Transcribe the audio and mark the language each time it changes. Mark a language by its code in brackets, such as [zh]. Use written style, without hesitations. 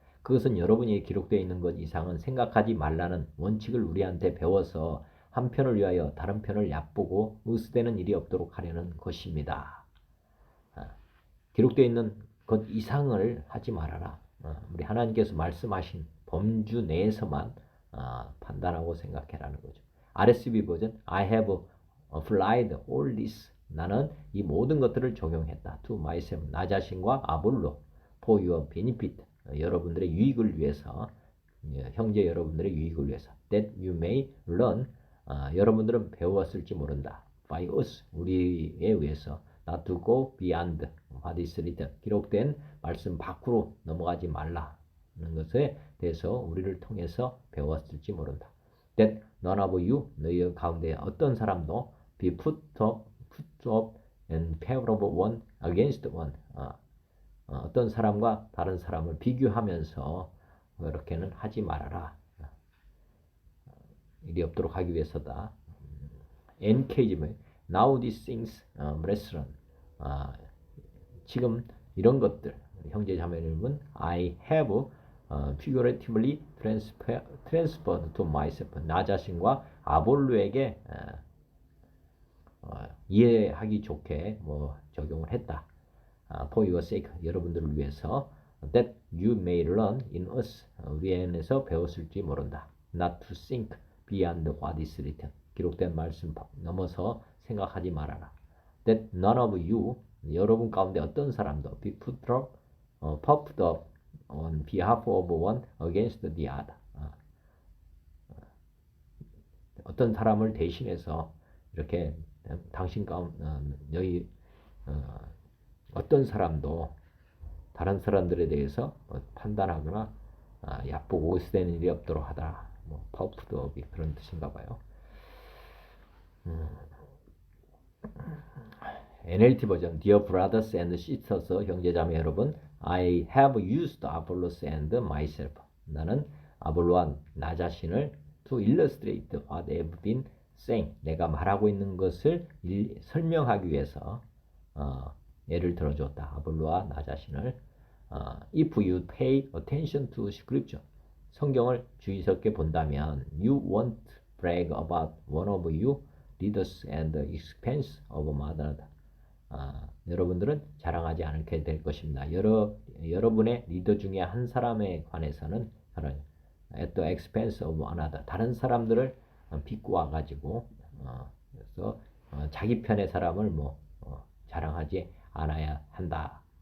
[ko] 그것은 여러분이 기록되어 있는 것 이상은 생각하지 말라는 원칙을 우리한테 배워서 한 편을 위하여 다른 편을 얕보고 의수되는 일이 없도록 하려는 것입니다. 기록되어 있는 것 이상을 하지 말아라. 우리 하나님께서 말씀하신 범주 내에서만 판단하고 생각해라는 거죠. [en] RSV 버전 I have applied all this. [ko] 나는 이 모든 것들을 적용했다. [en] To myself. [ko] 나 자신과 아볼로. [en] For your benefit. [ko] 여러분들의 유익을 위해서. 형제 여러분들의 유익을 위해서. [en] That you may learn. [ko] 여러분들은 배웠을지 모른다. [en] By us. [ko] 우리에 의해서. [en] Not to go beyond what is written. [ko] 기록된 말씀 밖으로 넘어가지 말라는 것에 대해서 우리를 통해서 배웠을지 모른다. [en] That none of you, [ko] 너희 가운데 어떤 사람도 [en] be put up in favor of one against one. [ko] 어떤 사람과 다른 사람을 비교하면서 그렇게는 하지 말아라. 일이 없도록 하기 위해서다. [en] Encouragement. Now these things, brethren. [ko] 지금 이런 것들, 형제 자매님은 [en] I have figuratively transferred to myself. [ko] 나 자신과 아볼로에게 이해하기 좋게 적용을 했다. [en] For your sake, [ko] 여러분들을 위해서. [en] That you may learn in us. [ko] 우리 안에서 배웠을지 모른다. [en] Not to think beyond what is written. [ko] 기록된 말씀 넘어서 생각하지 말아라. [en] That none of you, [ko] 여러분 가운데 어떤 사람도 [en] be puffed up on behalf of one against the other. [ko] 어떤 사람을 대신해서 이렇게 당신 가운데 너희 어떤 사람도 다른 사람들에 대해서 판단하거나 얕보고 의수되는 일이 없도록 하다. puffed up이 그런 뜻인가 봐요. [en] NLT 버전 Dear brothers and sisters, [ko] 형제자매 여러분, [en] I have used Apollos and myself. [ko] 나는 아볼로와 나 자신을 [en] to illustrate what I've been saying. [ko] 내가 말하고 있는 것을 설명하기 위해서 예를 들어줬다. 아볼로와 나 자신을. [en] If you pay attention to scripture, [ko] 성경을 주의 깊게 본다면 [en] you won't brag about one of you leaders and the expense of another. [ko] 여러분들은 자랑하지 않게 될 것입니다. 여러분의 리더 중에 한 사람에 관해서는 [en] at the expense of another. [ko] 다른 사람들을 비꼬아 가지고 그래서 자기 편의 사람을 자랑하지 않아야 한다.